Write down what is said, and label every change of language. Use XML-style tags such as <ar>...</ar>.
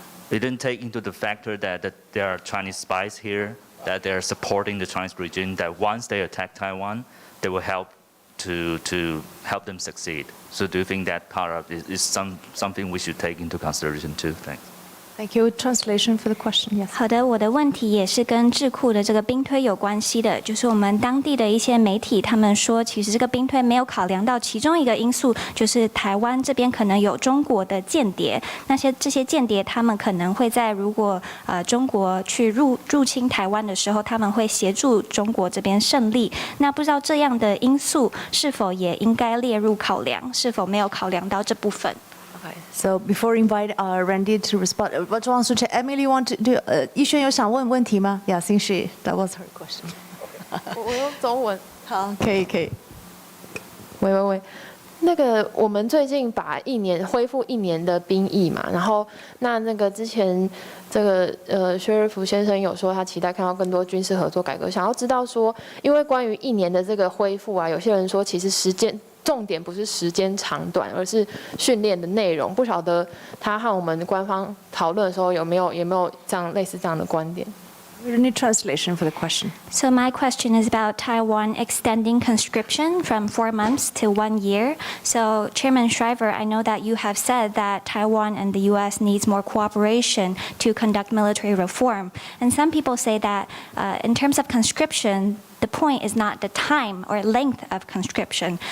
<en>It didn't take into the factor that there are Chinese spies here, that they're supporting the Chinese regime, that once they attack Taiwan, they will help to help them succeed. So do you think that part of it is something we should take into consideration too? Thanks. Thank you. Translation for the question. Yes.</en> <zh>好的，我的问题也是跟智库的这个兵推有关系的，就是我们当地的一些媒体，他们说，其实这个兵推没有考量到其中一个因素，就是台湾这边可能有中国的间谍，这些间谍他们可能会在如果中国去入侵台湾的时候，他们会协助中国这边胜利。那不知道这样的因素是否也应该列入考量，是否没有考量到这部分？</zh> <en>Okay. So before I invite Randy to respond,</en> <zh>我就</zh> <en>want to check. Emily want to do?</en> <zh>逸轩有想问问题吗 ？</zh> <en>Yeah, since that was her question.</en> <zh>我用中文。好，可以。喂，那个我们最近把恢复1年的兵役嘛，然后那个之前这个薛瑞福先生有说他期待看到更多军事合作改革，想要知道说，因为关于1年的这个恢复啊，有些人说其实重点不是时间长短，而是训练的内容。不晓得他和我们官方讨论的时候有没有类似这样的观点？</zh> <en>We need translation for the question. So my question is about Taiwan extending conscription from 4 months to 1 year. So Chairman Shriver, I know that you have said that Taiwan and the U.S. needs more cooperation to conduct military reform. And some people say that in terms of conscription, the point is not the time or length of conscription.</en>